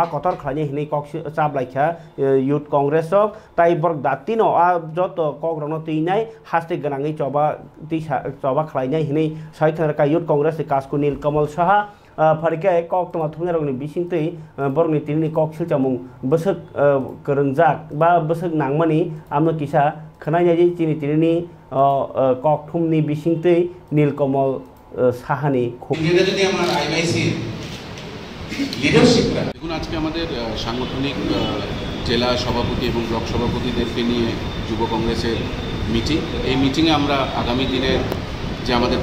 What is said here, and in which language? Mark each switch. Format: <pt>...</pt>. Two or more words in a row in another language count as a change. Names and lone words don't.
<trp>कतर खालायनि हिनै कक चाबलायखा यूथ कांग्रेस रक ताई बरक दातिनो आ जत कग्रनो तिनाय हास्ते गनाङै चबा तिसा चबा खालायनाय हिनै साइखनरका यूथ कांग्रेस नि कास्कु नील कमल साहा फारिके कक तमा थुंगरगनि बिसिंतै बरनि तिनि कक सिलचामुं बसक करंजाक बा बसक नांगमानि आमनो किसा खनायनाय तिनि तिनि कक थुमनि बिसिंतै नील कमल साहानि</trp> <bn>এটা যদি আমার আইআইসি লিডারশিপরা দেখুন আজকে আমাদের সাংগঠনিক জেলা সভাপতি এবং ব্লক সভাপতিদেরকে নিয়ে যুব কংগ্রেসের মিটিং এই মিটিংয়ে আমরা আগামী দিনের যে আমাদের</bn>